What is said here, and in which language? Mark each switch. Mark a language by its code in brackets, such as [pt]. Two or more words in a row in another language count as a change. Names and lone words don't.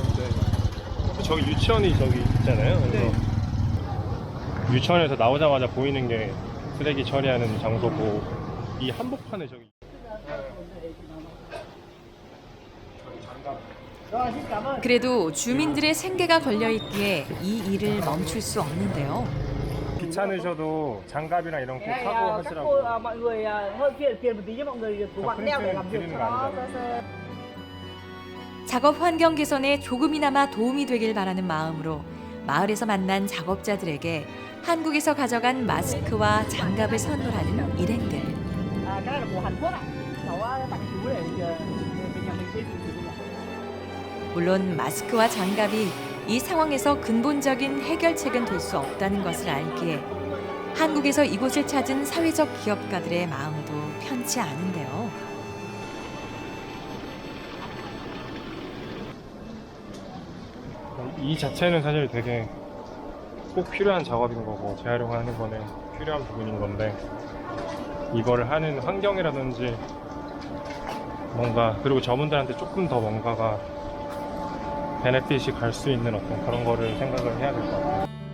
[ko] 저기 유치원이 저기 있잖아요. 그래서 유치원에서 나오자마자 보이는 게 쓰레기 처리하는 장소고 이 한복판에 저기 그래도 주민들의 생계가 걸려 있기에 이 일을 멈출 수 없는데요. 귀찮으셔도 장갑이나 이런 거 꼭 하고 하시라고. [vi] mọi người hơi phiền một tí cho mọi người cố gắng đeo để làm việc cho nó. [ko] 작업 환경 개선에 조금이나마 도움이 되길 바라는 마음으로 마을에서 만난 작업자들에게 한국에서 가져간 마스크와 장갑을 선물하는 일행들. [vi] Cái này là của Hàn Quốc ạ? cháu tặng chú để về nhà mình sử dụng ạ. [ko] 물론 마스크와 장갑이 이 상황에서 근본적인 해결책은 될 수 없다는 것을 알기에 한국에서 이곳을 찾은 사회적 기업가들의 마음도 편치 않은데요. 이 자체는 사실 되게 꼭 필요한 작업인 거고 재활용하는 거는 필요한 부분인 건데 이거를 하는 환경이라든지 뭔가 그리고 저분들한테 조금 더 뭔가가 베네핏이 갈 수 있는 어떤 그런 거를 생각을 해야 될 것 같아요.